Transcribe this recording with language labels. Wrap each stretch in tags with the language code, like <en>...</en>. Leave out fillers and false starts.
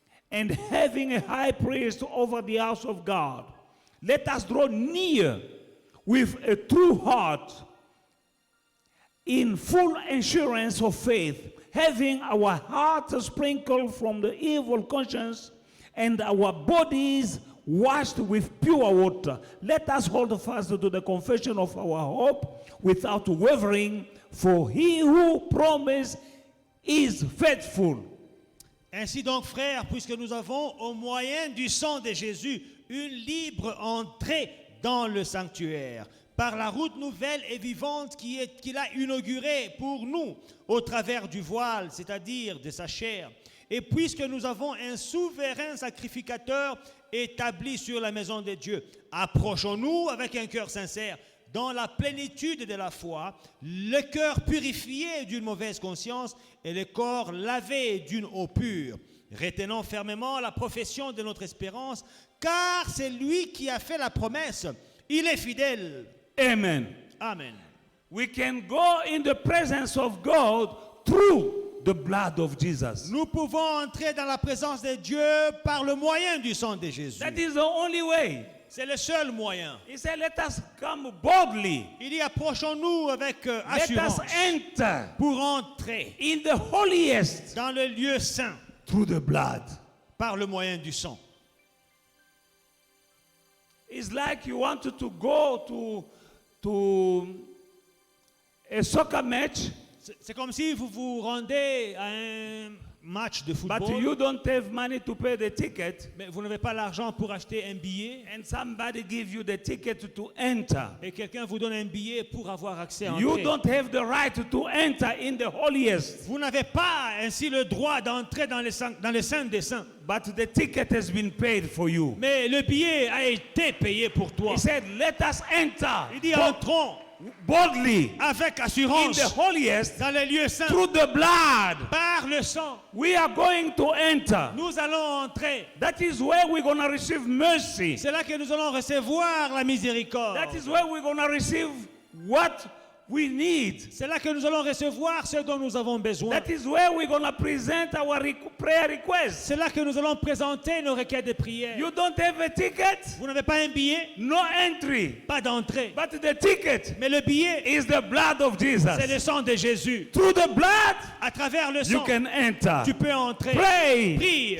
<en>And having a high priest over the house of God, let us draw near with a true heart, in full assurance of faith, having our hearts sprinkled from the evil conscience and our bodies washed with pure water. Let us hold fast to the confession of our hope without wavering, for he who promised is faithful.</en> <fr>Ainsi donc, frères, puisque nous avons, au moyen du sang de Jésus, une libre entrée dans le sanctuaire, par la route nouvelle et vivante qu'il a inaugurée pour nous, au travers du voile, c'est-à-dire de sa chair. Et puisque nous avons un souverain sacrificateur établi sur la maison de Dieu, approchons-nous avec un cœur sincère, dans la plénitude de la foi, le cœur purifié d'une mauvaise conscience et le corps lavé d'une eau pure. Retenons fermement la profession de notre espérance, car c'est lui qui a fait la promesse. Il est fidèle. Amen. Amen.</fr> <en>We can go in the presence of God through the blood of Jesus.</en> <fr>Nous pouvons entrer dans la présence de Dieu par le moyen du sang de Jésus.</fr> <en>That is the only way.</en> <fr>C'est le seul moyen.</fr> <en>He said, let us come boldly.</en> <fr>Il dit, approchons-nous avec</fr> <en>Let</en> <fr>assurance</fr> <en>us enter</en> <fr>pour entrer</fr> <en>in the holiest</en> <fr>dans le lieu saint</fr> <en>through the blood.</en> <fr>par le moyen du sang.</fr> <en>It's like you wanted to go to a soccer match,</en> <fr>C'est comme si vous vous rendez à un match de</fr> <en>but</en> <fr>football,</fr> <en>you don't have money to pay the ticket,</en> <fr>mais vous n'avez pas l'argent pour acheter un billet,</fr> <en>and somebody give you the ticket to enter.</en> <fr>et quelqu'un vous donne un billet pour avoir accès à</fr> <en>You</en> <fr>entrer.</fr> <en>don't have the right to enter in the holiest,</en> <fr>Vous n'avez pas ainsi le droit d'entrer dans le saint des saints,</fr> <en>but the ticket has been paid for you.</en> <fr>mais le billet a été payé pour toi.</fr> <en>He said, let us enter</en> <fr>Il dit, entrons</fr> <en>boldly</en> <fr>avec</fr> <en>in</en> <fr>assurance</fr> <en>the holiest</en> <fr>dans les lieux saints</fr> <en>through the blood.</en> <fr>par le sang.</fr> <en>We are going to enter.</en> <fr>Nous allons entrer.</fr> <en>That is where we're going to receive mercy.</en> <fr>C'est là que nous allons recevoir la miséricorde.</fr> <en>That is where we're going to receive what we need.</en> <fr>C'est là que nous allons recevoir ce dont nous avons besoin.</fr> <en>That is where we're going to present our prayer requests.</en> <fr>C'est là que nous allons présenter nos requêtes de prière.</fr> <en>You don't have a ticket,</en> <fr>Vous n'avez pas un billet,</fr> <en>no entry.</en> <fr>pas d'entrée.</fr> <en>But the ticket</en> <fr>Mais le billet,</fr> <en>is the blood of</en> <fr>c'est</fr> <en>Jesus.</en> <fr>le sang de Jésus.</fr> <en>Through the blood,</en> <fr>À travers le</fr> <en>you</en> <fr>sang,</fr> <en>can enter.</en> <fr>tu peux entrer.</fr> <en>Pray.</en> <fr>Prie.</fr>